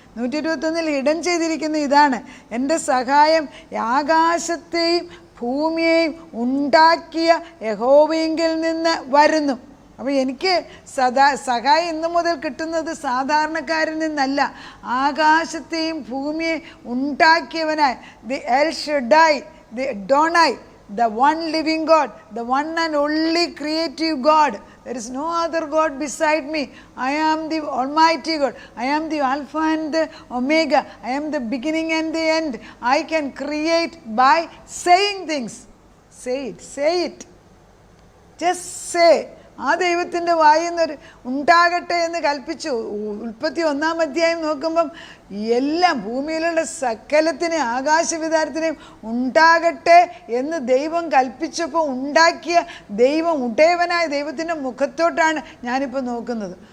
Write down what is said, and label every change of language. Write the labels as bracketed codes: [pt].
[ml] 121 ഇടം ചെയ്തിരിക്കുന്ന ഇതാണ്, എൻ്റെ സഹായം ആകാശത്തെയും ഭൂമിയെയും ഉണ്ടാക്കിയ യഹോവയെങ്കിൽ നിന്ന് വരുന്നു. അപ്പോൾ എനിക്ക് സഹായം ഇന്നു മുതൽ കിട്ടുന്നത് സാധാരണക്കാരിൽ നിന്നല്ല, ആകാശത്തെയും ഭൂമിയെ ഉണ്ടാക്കിയവനായ the L ഷഡായ്, [en] the Adonai, the one living God, the one and only creative God. There is no other God beside me. I am the Almighty God. I am the Alpha and the Omega. I am the beginning and the end. I can create by saying things. Say it, say it. Just say. [ml] ആ ദൈവത്തിൻ്റെ വായിന്നൊരു ഉണ്ടാകട്ടെ എന്ന് കൽപ്പിച്ചു. ഉൽപ്പത്തി 1-ാം അധ്യായം നോക്കുമ്പം എല്ലാം ഭൂമിയിലുള്ള സകലത്തിനെയും ആകാശവിധാനത്തിനെയും ഉണ്ടാകട്ടെ എന്ന് ദൈവം കൽപ്പിച്ചപ്പോൾ ഉണ്ടാക്കിയ ദൈവം, ഉടയവനായ ദൈവത്തിൻ്റെ മുഖത്തോട്ടാണ് ഞാനിപ്പോൾ നോക്കുന്നത്.